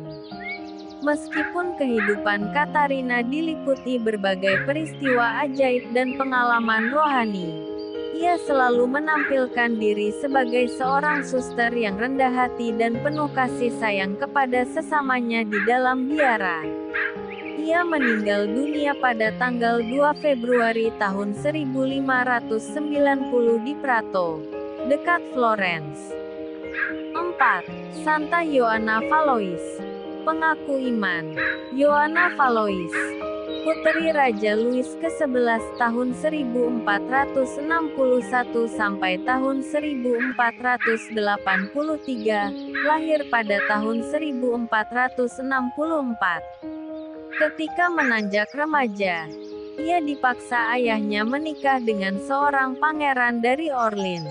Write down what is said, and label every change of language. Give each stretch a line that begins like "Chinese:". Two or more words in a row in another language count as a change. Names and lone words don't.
Indonesian: Meskipun kehidupan Katarina diliputi berbagai peristiwa ajaib dan pengalaman rohani, ia selalu menampilkan diri sebagai seorang suster yang rendah hati dan penuh kasih sayang kepada sesamanya di dalam biara. Ia meninggal dunia pada tanggal 2 Februari tahun 1590 di Prato, dekat Florence. 4. Santa Ioanna Valois, pengaku iman. Ioanna Valois, putri Raja Louis ke-11 tahun 1461 sampai tahun 1483, lahir pada tahun 1464. Ketika menanjak remaja, ia dipaksa ayahnya menikah dengan seorang pangeran dari Orleans.